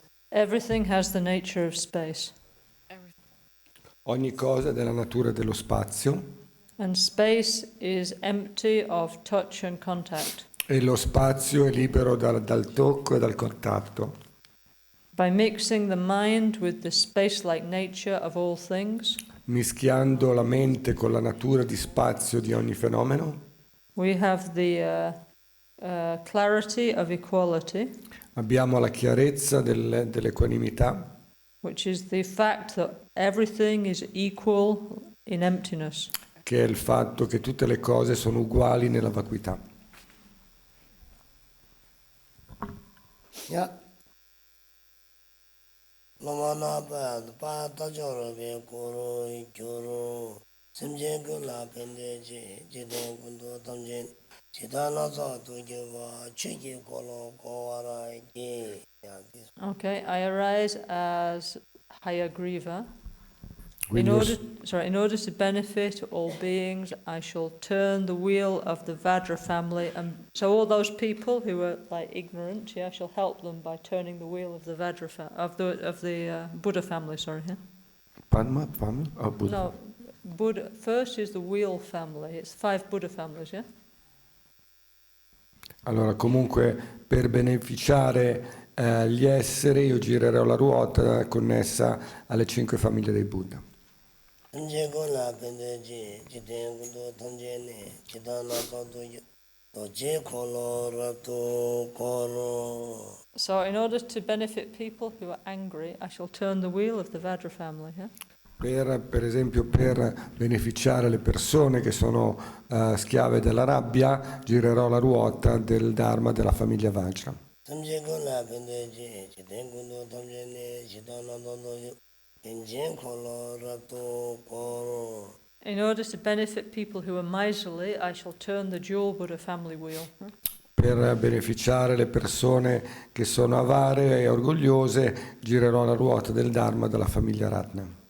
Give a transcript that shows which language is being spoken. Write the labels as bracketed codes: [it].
[en] Everything has the nature of space, [it] Ogni cosa è della natura dello spazio [en] and space is empty of touch and contact. [it] e lo spazio è libero dal tocco e dal contatto. [en] By mixing the mind with the space-like nature of all things, [it] Mischiando la mente con la natura di spazio di ogni fenomeno, [en] we have the clarity of equality, [it] abbiamo la chiarezza dell'equanimità, [en] which is the fact that everything is equal in emptiness. [it] che è il fatto che tutte le cose sono uguali nella vacuità. Ya. Lama na pa ta joro be koro gyoro semje gula pende je jiden kundo tamjen jidana za to ge wa chege kolo kowara ge. [en] Okay, I arise as Hayagriva. In [it] Quindi [en] order to benefit all beings, I shall turn the wheel of the Vajra family, and so all those people who are like ignorant, I shall help them by turning the wheel of the Vajra of the Buddha family. Sorry, yeah? Padma family? Oh, Buddha. No, Buddha. First is the wheel family. It's 5 Buddha families, yeah. [it] Allora, comunque, per beneficiare gli esseri, io girerò la ruota connessa alle 5 famiglie dei Buddha. Semje gula pende je jiden kundo tamjen ne jidana za to je kolo rato koro. [en] So, in order to benefit people who are angry, I shall turn the wheel of the Vajra family, yeah. [it] Per esempio, per beneficiare le persone che sono schiave della rabbia, girerò la ruota del Dharma della famiglia Vajra. Semje gula pende je jiden kundo tamjen ne jidana za to je kolo rato koro. [en] In order to benefit people who are miserly, I shall turn the dual Buddha family wheel. [it] Per beneficiare le persone che sono avare e orgogliose, girerò la ruota del Dharma della famiglia Ratna.